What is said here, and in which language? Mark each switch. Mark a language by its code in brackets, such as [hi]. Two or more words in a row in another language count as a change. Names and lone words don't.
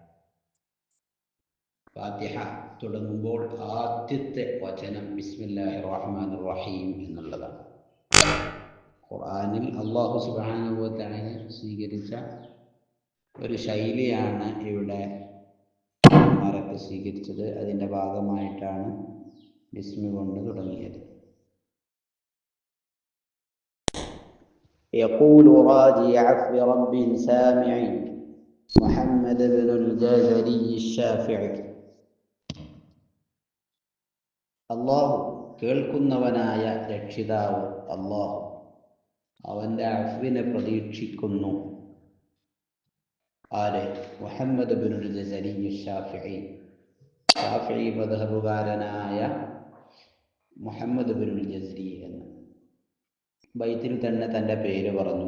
[ml] ഫാത്തിഹ തുടങ്ങുമ്പോൾ ആദ്യത്തെ വചനം [ar] بسم الله الرحمن الرحيم [ml] എന്നുള്ളതാണ്. ഖുർആനിൽ [ar] الله سبحانه وتعالى [ml] സ്വീകരിച്ച ഒരു ശൈലിയാണ് ഇവിടെ മഹാന്മാരൊക്കെ സ്വീകരിച്ചത്. അതിൻ്റെ ഭാഗമായിട്ടാണ് ബിസ്മി കൊണ്ട് തുടങ്ങിയത്. [ar] يقول راجي عفو رب سامع محمد بن الجزري الشافعي. [ml] അല്ലാഹു കേൾക്കുന്നവനായ രക്ഷിതാവ് അല്ലാഹു അവൻ്റെ അഫ്വിനെ പ്രതീക്ഷിക്കുന്നു. ആര്? മുഹമ്മദ് ബിനുൽ ജസരി ഷാഫിഈ, ഷാഫിഈ മദ്ഹബുകാരനായ മുഹമ്മദ് ബിനുൽ ജസരി എന്ന് ബൈത്തിൽ തന്നെ തൻ്റെ പേര് പറഞ്ഞു.